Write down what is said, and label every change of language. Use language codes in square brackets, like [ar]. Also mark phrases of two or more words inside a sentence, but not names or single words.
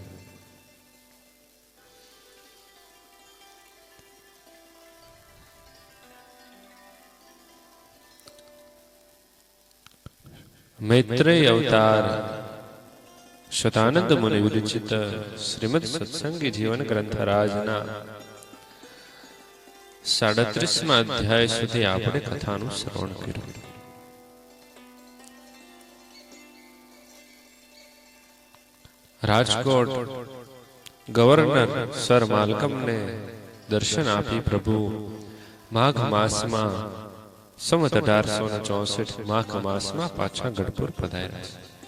[gu] મૈત્રેય અવતાર શતાનંદ મુનિ વિરચિત શ્રીમદ સત્સંગી જીવન ગ્રંથ રાજના 37 અધ્યાય સુધી આપણે કથાનું શ્રવણ કર્યું। રાજકોટ ગવર્નર સર માલકમ ને દર્શન આપી પ્રભુ માઘ માસમાં સંવત 1864 માઘ માસમાં પાછા ગઢપુર પધાર્યા છે।